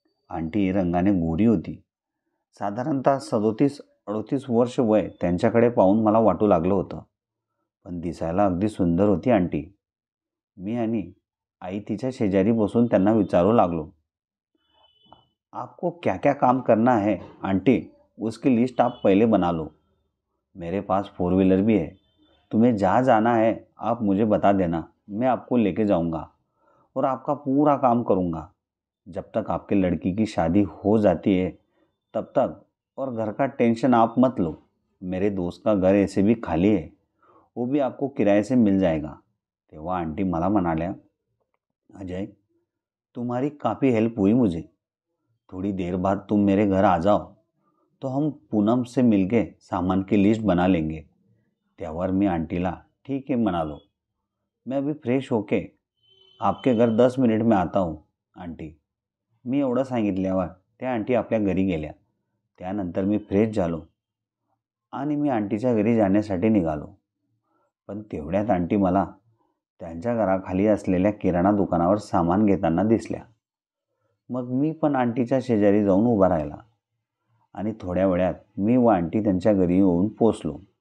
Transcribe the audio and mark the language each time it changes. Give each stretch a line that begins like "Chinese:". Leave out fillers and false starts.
Marathi: Aunty रंगाने गोरी होती. साधारणतः 37-38 वर्ष वय त्यांच्याकडे पाहून मला वाटू लागलं होतं. पण दिसायला अगदी सुंदर होती आंटी. मी आणि आई तिच्या शेजारी बसून त्यांना विचारू लागलो,
Hindi: आपको क्या क्या काम करना है आंटी, उसकी लिस्ट आप पहले बना लो. मेरे पास 4 व्हीलर भी है. तुम्हें जहाँ जाना है आप मुझे बता देना, मैं आपको लेके जाऊंगा और आपका पूरा काम करूंगा. जब तक आपके लड़की की शादी हो जाती है तब तक, और घर का टेंशन आप मत लो. मेरे दोस्त का घर ऐसे भी खाली है, वो भी आपको किराए से मिल जाएगा.
Marathi: तेव्हा आंटी मला म्हणाल्या,
Hindi: अजय, तुम्हारी काफ़ी हेल्प हुई मुझे. थोड़ी देर बाद तुम मेरे घर आ जाओ तो हम पूनम से मिलके सामान की लिस्ट बना लेंगे.
Marathi: त्यावर मी आंटीला
Hindi: ठीक है
Marathi: म्हणालो.
Hindi: मैं अभी फ्रेश होके आपके घर 10 मिनिट में आता हूँ आंटी.
Marathi: मी एवढं सांगितल्यावर त्या आंटी आपल्या घरी गेल्या. त्यानंतर मी फ्रेश झालो आणि मी आंटीच्या घरी जाण्यासाठी निघालो. पण तेवढ्यात आंटी मला त्यांच्या घराखाली असलेल्या किराणा दुकानावर सामान घेताना दिसल्या. मग मी पण आंटीच्या शेजारी जाऊन उभा राहिला आणि थोड्या वेळात मी व आंटी त्यांच्या घरी येऊन पोचलो.